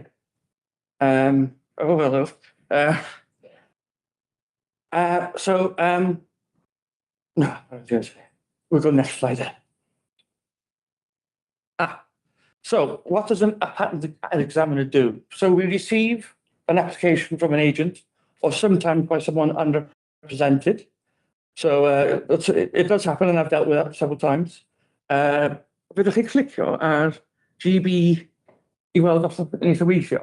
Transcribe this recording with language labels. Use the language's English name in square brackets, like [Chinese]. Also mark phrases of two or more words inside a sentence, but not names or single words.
[English] We'll go next slide then. So what does a patent examiner do? So we receive an application from an agent or sometimes by someone underrepresented. So it does happen, and I've dealt with that several times. [Welsh] Fydwch chi clicio ar GB I weld os yn eitha weithio.